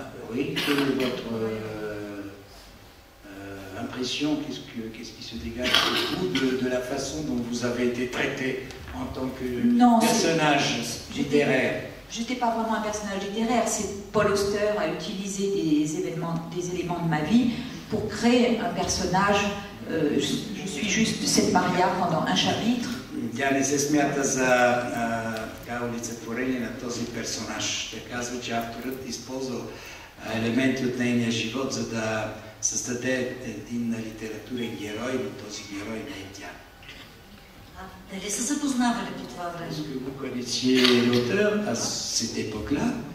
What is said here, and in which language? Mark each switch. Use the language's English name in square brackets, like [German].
[French] Oui, quelle est votre impression, qu'est-ce qui se dégage de vous de la façon dont vous avez été traité en tant que personnage littéraire? J'étais pas vraiment un personnage littéraire, c'est Paul Auster a utilisé des éléments de ma vie pour créer un personnage. Je suis juste cette Maria pendant un chapitre. [Bulgarian] Тя не се смята за олицетворение на този персонаж. Тя казва, че авторът използвал елементи от нейния живот, за да създаде един литературен герой, но този герой не е тя. Дали са запознавали по това време? [French] Est-ce que vous connaissiez l'auteur à cette époque-là?